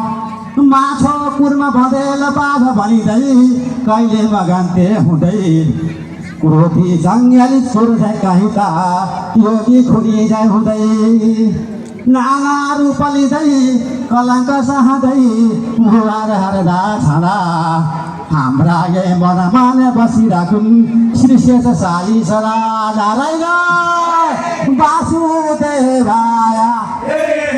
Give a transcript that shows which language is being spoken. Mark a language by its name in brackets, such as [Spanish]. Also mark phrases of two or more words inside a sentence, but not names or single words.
[Nepali] माछो कुर्मा बँदेल बाघ भनिँदै कहिले मगान्ते हुँदै क्रोधी जङ्गली छोड्दै कहिँदा योगी खुरी जाइ हुँदै नाना रूप लिँदै कलङ्क सहँदै मुहार हर्दा छँदा हाम्रा यही मनमाने बसिराखुन् श्री शेष साई सदा। नारायण वासुदेवाय।